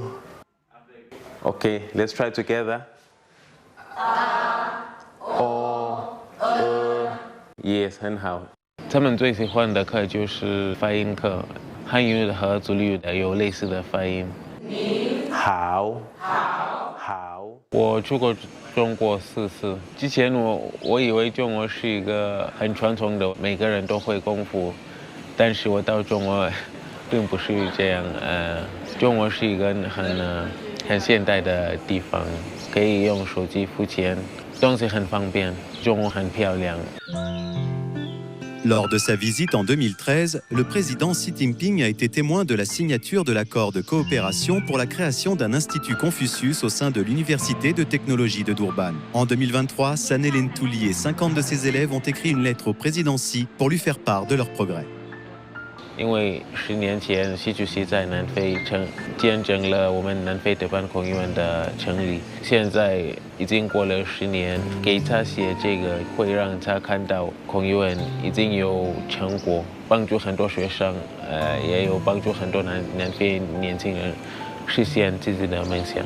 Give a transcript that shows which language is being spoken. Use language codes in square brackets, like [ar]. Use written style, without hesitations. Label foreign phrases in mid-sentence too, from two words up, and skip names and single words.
[en] Okay, let's try together. A, O, U. Yes, [zh] 很好。他们最喜欢的课就是发音课，汉语和祖语的有类似的发音。好，好。我去过中国4次，之前我以为中国是一个很传统的，每个人都会功夫，但是我到中国并不是这样。中国是一个很现代的地方，可以用手机付钱，东西很方便，中国很漂亮。 [fr] Lors de sa visite en 2013, le président Xi Jinping a été témoin de la signature de l'accord de coopération pour la création d'un institut Confucius au sein de l'Université de technologie de Durban. En 2023, Sanele Ntuli et 50 de ses élèves ont écrit une lettre au président Xi pour lui faire part de leurs progrès. [zh] 因为10年前习主席在南非见证了我们南非德班孔医院的成立，现在已经过了10年，给他写这个会让他看到孔医院已经有成果，帮助很多学生，也有帮助很多南非年轻人实现自己的梦想。